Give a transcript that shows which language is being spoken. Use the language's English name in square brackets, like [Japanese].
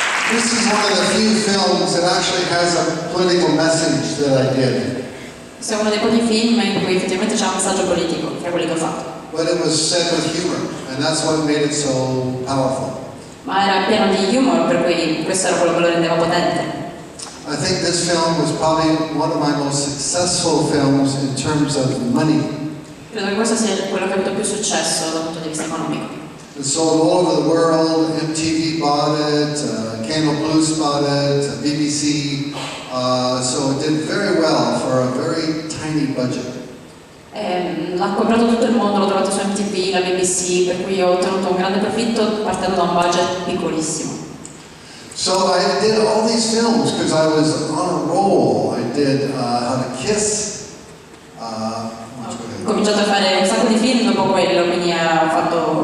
[English] This is one of the few films that actually has a political message that I did. [Italian] Questo è uno dei pochi film in cui effettivamente c'è un messaggio politico, tra quelli che ho fatto. [English] But it was said with humor, and that's what made it so powerful. [Italian] Ma era pieno di humor, per cui questo era quello che lo rendeva potente. [English] I think this film was probably one of my most successful films in terms of money. [Italian] Credo che questo sia quello che ha avuto più successo dal punto di vista economico. [English] It sold all over the world. MTV bought it, Canal Blues bought it, BBC. So it did very well for a very tiny budget. [Italian] L'ha comprato tutto il mondo, l'ho trovato su MTV, la BBC, per cui ho ottenuto un grande profitto partendo da un budget piccolissimo. [English] So I did all these films because I was on a roll. I did How to Kiss. [Italian] Ho cominciato a fare un sacco di film dopo quello, quindi ho fatto